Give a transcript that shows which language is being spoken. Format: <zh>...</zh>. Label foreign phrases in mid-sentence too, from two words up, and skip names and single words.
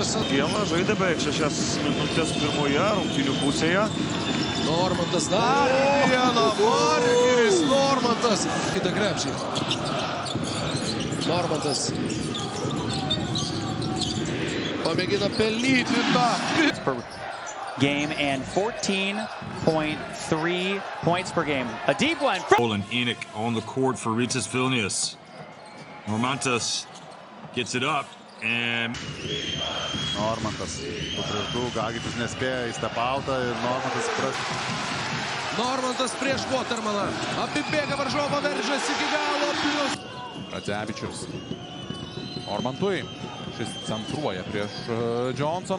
<lt>Gėla žaidė beveik 6 minutės pirmoje rungtynių pusėje. Normantas dar vieną. Margiris Normantas. Kita krepšį. Normantas. Pamėgina pelnyti tą.</lt> <en>Game and 14.3 points per game. A deep one. And Enoch on the court for Rytis Vilnius. Normantas gets it up and Normantas.</en> <lt>Prieš du Gagičius nespėjo į stepautą ir Normantas prieš Watermaną. Apibėga varžovą, veržiasi iki galo. Radzevičius. Normantui. Šis centruoja prieš Johnsoną.</lt>